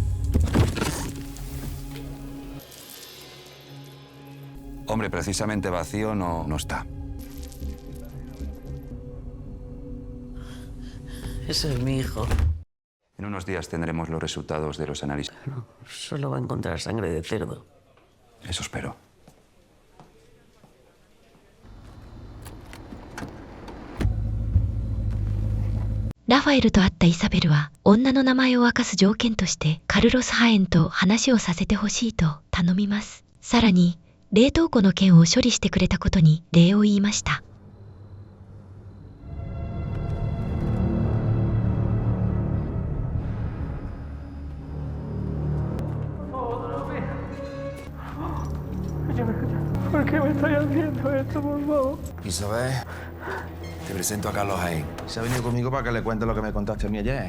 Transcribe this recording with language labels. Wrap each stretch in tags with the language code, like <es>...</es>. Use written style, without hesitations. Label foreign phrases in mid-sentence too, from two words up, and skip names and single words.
<es>Hombre, precisamente vacío no está. Ese es mi hijo. En unos días tendremos los resultados de los análisis. No, solo va a encontrar sangre de cerdo. Eso espero.</es> <ja>ラファエルと会ったイサベルは女の名前を明かす条件としてカルロス・ハエンと話をさせてほしいと頼みます。さらに冷凍庫の件を処理してくれたことに礼を言いました。</ja> <es>¿Por qué me estoy haciendo esto, por favor? Isabel, te presento a Carlos Jaén. Se ha venido conmigo para que le cuente lo que me contaste a mí ayer.</es>